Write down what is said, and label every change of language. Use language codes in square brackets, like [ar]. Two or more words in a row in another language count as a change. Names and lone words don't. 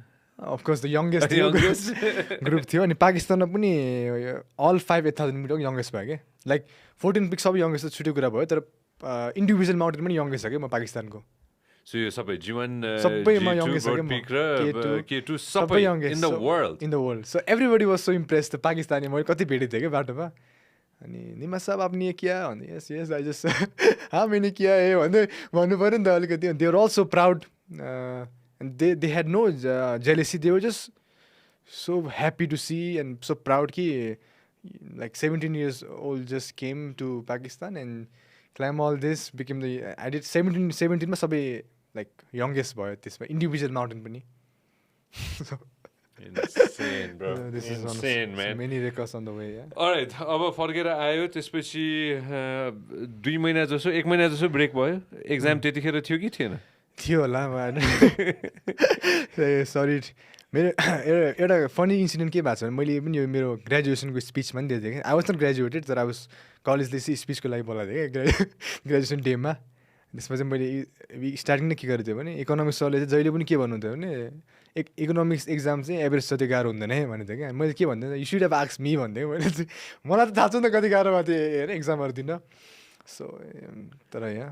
[en] Of course the youngest group [ne] थियो अनि पाकिस्तानमा पनि अल 5,000 मिटरको यङ्गेस्ट भयो क्या [en] like 14 peak [ne] सबै यङ्गेस्ट छुट्टै कुरा भयो तर [en] individual mountain [ne] पनि यङ्गेस्ट छ क्या म पाकिस्तानको सो यो सबै G1 सबैमा यङ्गेस्ट छ [en] K2 सबै in the world so everybody was so impressed [ne] पाकिस्तानी मैले कति भेटेको थिएँ क्या बाटोमा अनि निमा साहब [hi] आपने किया [en] भन्दै yes I just [hi] हाँ मैंने किया है [ne] भन्दै भन्नु पऱ्यो नि त अलिकति [en] they are also proud and they had no jealousy. They were just so happy to see and so proud ki like 17 years old just came to Pakistan and climb all this became the I did 17 [ne] मा सबै [en] like youngest boy त्यसमा individual mountain पनि insane bro insane man many records on the way yeah [ne] alright अब फर्केर आयो त्यसपछि 2 महिना जसो 1 महिना जसो ब्रेक भयो एक्जाम त्यतिखेर थियो कि थिएन थियो होला सरी मेरो एउटा [en] funny incident [ne] के भएको छ भने मैले पनि यो मेरो ग्रेजुएसनको स्पिचमा पनि दिएको थिएँ कि [en] I was not graduated [ne] तर [en] I was [ne] कलेजले चाहिँ स्पिचको लागि बोलाएको थिएँ क्या ग्रेजुएसन डेमा त्यसमा चाहिँ मैले स्टार्टिङ नै के गरेको थिएँ भने इकोनोमिक्स सरले चाहिँ जहिले पनि के भन्नुहुन्थ्यो भने [en] economics exam [ne] चाहिँ एभरेज जति गाह्रो हुँदैन है भनेको थिएँ क्या मैले के भन्थेँ [en] you should have ask me [ne] भन्थेँ मैले चाहिँ मलाई त थाहा छ नि त कति गाह्रो भएको थियो होइन एक्जामहरू दिन सो तर यहाँ